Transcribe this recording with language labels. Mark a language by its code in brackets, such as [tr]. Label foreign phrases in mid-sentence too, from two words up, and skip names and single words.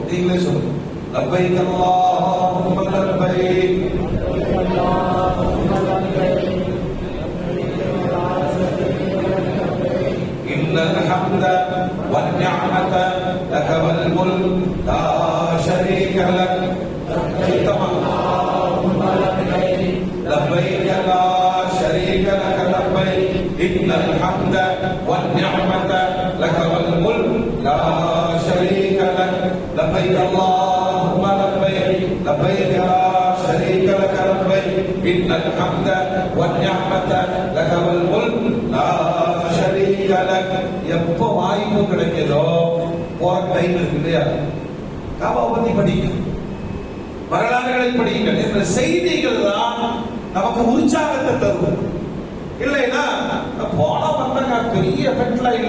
[ta] நீங்களே சொல்லுங்க, [ar] لبيك اللهم لبيك إن الحمد والنعمة لك والملك لا شريك لك. لبيك لا شريك لك لبيك إن الحمد والنعمة لك والملك لا شريك لك لبيك اللهم لبيك لبيك لا شريك لك لبيك إن الحمد والنعمة لك والملك لا شريك لك. [ta] எப்போ வாய்ப்பு கிடைக்குதோ போற டைம் இருக்கு இல்லையா, காபாவை பத்தி படிக்கணும், வரலாறுகளை படியுங்கள். என்ற செய்திகள் தான் நமக்கு உற்சாகத்தை தரும். இல்லைன்னா போன வந்தாங்க, பெரிய எஃபெக்ட்லாம் இல்ல.